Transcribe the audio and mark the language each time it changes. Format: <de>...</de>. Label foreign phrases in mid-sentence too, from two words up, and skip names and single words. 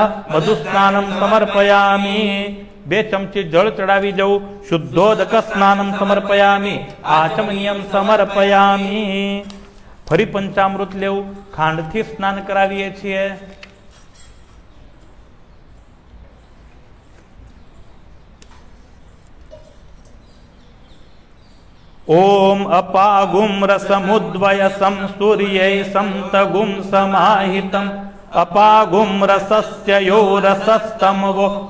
<sa>मधुस्नानं समर्पयामि।</sa> <gu>2 ચમચી જળ ચઢાવી જવું।</gu> <sa>शुद्धोदक स्नानं समर्पयामि। आचमनीयं समर्पयामि।</sa> <gu>ફરી પંચામૃત લેવું, ખાંડથી સ્નાન કરાવીએ છીએ।</gu> <sa>ओम अपागुम रसमुद्वयसं सूर्यै संतगुं समाहितम् अपागुम रसस्य यो रसस्तमवो</sa>